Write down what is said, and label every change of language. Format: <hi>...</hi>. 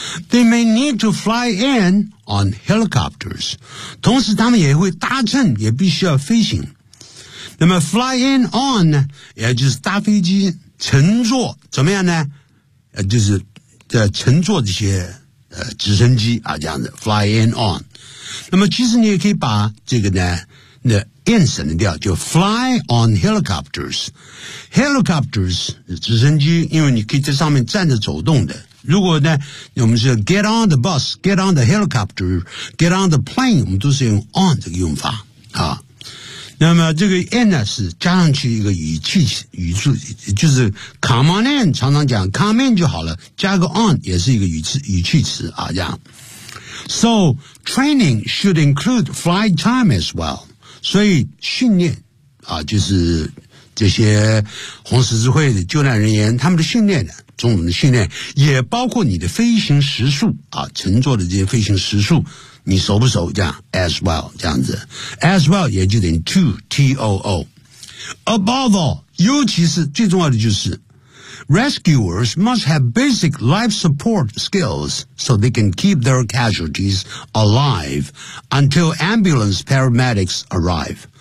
<en>They may need to fly in on helicopters.</en> <zh>同时他们也会搭乘，也必须要飞行。那么 fly in on 呢，也就是搭飞机乘坐怎么样呢，就是乘坐这些直升机啊，这样子 fly in on。那么其实你也可以把这个呢，那 in 省得掉，就 fly on helicopters。 helicopters 直升机，因为你可以在上面站着走动的。如果呢，我们是 get on the bus, get on the helicopter, get on the plane, 我们都是用 on 这个用法啊。那么这个 in 呢是加上去一个语气语助，就是 come on in, 常常讲 come in 就好了，加个 on 也是一个语气词啊，这样。</zh> <en>So, training should include flight time as well.</en> <zh>所以训练啊，就是这些红十字会的救难人员他们的训练呢，中文的训练也包括你的飞行时速啊，乘坐的这些飞行时速你熟不熟，这样 as well, 这样子。</zh> <en>as well 也就等于 to, T-O-O. Above all, 尤其是最重要的就是 rescuers must have basic life support skills so they can keep their casualties alive until ambulance paramedics arrive.</en>